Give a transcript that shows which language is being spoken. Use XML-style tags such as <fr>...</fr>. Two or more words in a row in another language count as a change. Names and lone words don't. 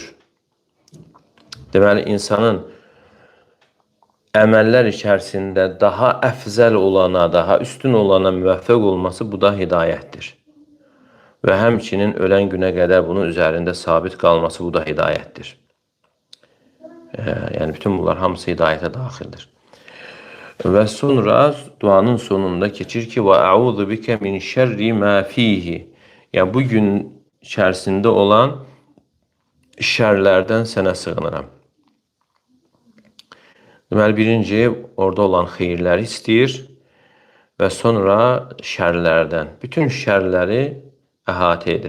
<az>Deməli, insanın əməllər içərisində daha əfzəl olana, daha üstün olana müvəffəq olması, bu da hidayətdir. Və həmçinin ölən günə qədər bunun üzərində sabit qalması, bu da hidayətdir. Yəni, bütün bunlar hamısı hidayətə daxildir. Və sonra duanın sonunda keçir ki,</az> <ar>وَأَعُوذُ بِكَ مِنْ شَرِّ مَا فِيهِ.</ar> <az>Yəni, bu gün içərisində olan şərlərdən sənə sığınıram. Deməli, birinci, orada olan xeyirləri istəyir və sonra şərlərdən, bütün şərləri əhatə edir.</az>